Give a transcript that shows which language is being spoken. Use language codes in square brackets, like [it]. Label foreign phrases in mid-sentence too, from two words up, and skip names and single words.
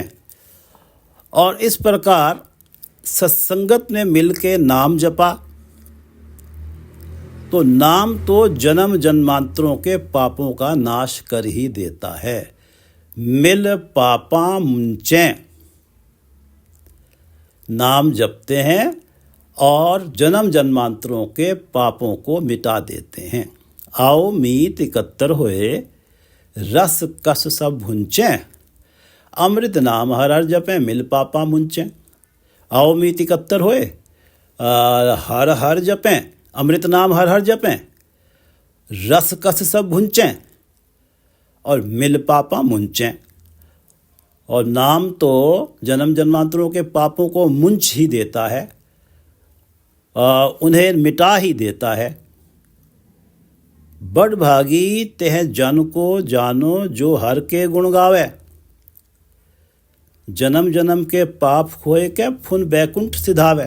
[hi] और इस प्रकार सत्संगत में मिल के नाम जपा तो नाम तो जन्म जन्मांतरों के पापों का नाश कर ही देता है। [pa] ਮਿਲ ਪਾਪਾ ਮੁੰਚੇਂ। [hi] नाम जपते हैं और जन्म जन्मांतरों के पापों को मिटा देते हैं। [pa] ਆਓ ਮੀਤ ਇਕੱਤਰ ਹੋਏ, ਰਸ ਕਸ ਸਭ ਭੁੰਚੇਂ, ਅੰਮ੍ਰਿਤ ਨਾਮ ਹਰ ਹਰ ਜਪੇਂ, ਮਿਲ ਪਾਪਾ ਮੁੰਚੇਂ। ਆਓ ਮੀਤ ਇਕੱਤਰ ਹੋਏ, ਹਰ ਹਰ ਜਪੇਂ, ਅੰਮ੍ਰਿਤ ਨਾਮ ਹਰ ਹਰ ਜਪੇਂ, ਰਸ ਕਸ ਸਭ ਭੁੰਚੇਂ ਔਰ ਮਿਲ ਪਾਪਾ ਮੁੰਚੇਂ। [hi] और नाम तो जन्म जन्मांतरों के पापों को मुंच ही देता है, उन्हें मिटा ही देता है। बड़ भागी तेह जन को जानो, जो हर के गुण गावे, जन्म जन्म के पाप खोए के फुन बैकुंठ सिधावे।